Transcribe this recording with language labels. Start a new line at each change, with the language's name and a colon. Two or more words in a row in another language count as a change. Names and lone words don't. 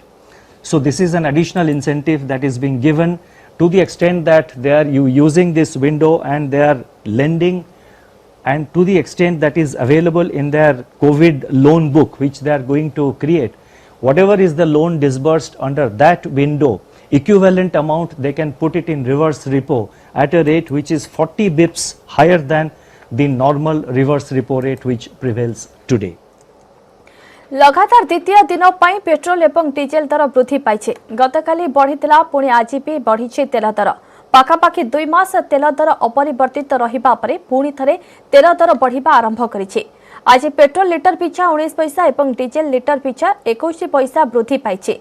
English: So this is an additional incentive that is being given to the extent that they are using this window and they are lending, and to the extent that is available in their COVID loan book which they are going to create. Whatever is the loan disbursed under that window, equivalent amount they can put it in reverse repo at a rate which is 40 bips higher than the normal reverse repo rate which prevails today.
Odia: ଲଗାତାର ଦ୍ୱିତୀୟ ଦିନ ପାଇଁ ପେଟ୍ରୋଲ ଏବଂ ଡିଜେଲ ଦର ବୃଦ୍ଧି ପାଇଛି। ଗତକାଲି ବଢ଼ିଥିଲା ପୁଣି ଆଜି ବି ବଢ଼ିଛି ତେଲ ଦର। ପାଖାପାଖି 2 ମାସ ତେଲ ଦର ଅପରିବର୍ତ୍ତିତ ରହିବା ପରେ ପୁଣି ଥରେ ତେଲ ଦର ବଢ଼ିବା ଆରମ୍ଭ କରିଛି। ଆଜି ପେଟ୍ରୋଲ ଲିଟର ପିଛା 19 ପଇସା ଏବଂ ଡିଜେଲ ଲିଟର ପିଛା 21 ପଇସା ବୃଦ୍ଧି ପାଇଛି।